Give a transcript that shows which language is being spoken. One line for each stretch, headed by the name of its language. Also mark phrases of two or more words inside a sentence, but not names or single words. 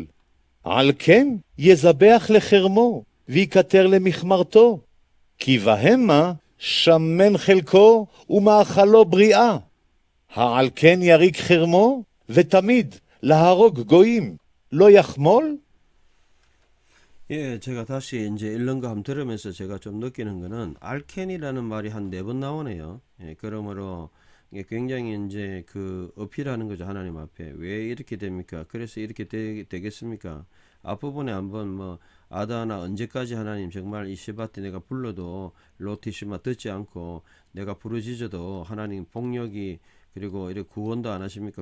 Hebrew: על כן יזבח לחרמו, ויקטר למחמרתו. כי בהמה שמן חלקו ומאכלו בריאה. העל כן יריק חרמו, ותמיד להרוג גויים. לא יחמול?
Korean: 예, 제가 다시 이제 읽는 거 한번 들으면서 제가 좀 느끼는 거는 알켄이라는 말이 한 4번 나오네요. 예, 그러므로 이게 굉장히 이제 그 어필하는 거죠. 하나님 앞에. 왜 이렇게 됩니까? 그래서 이렇게 되겠습니까? 앞부분에 한번 뭐 아다나 언제까지 하나님 정말 이 시바티 내가 불러도 로티시마 듣지 않고 내가 부르짖어도 하나님 폭력이 그리고 이렇게 구원도 안 하십니까?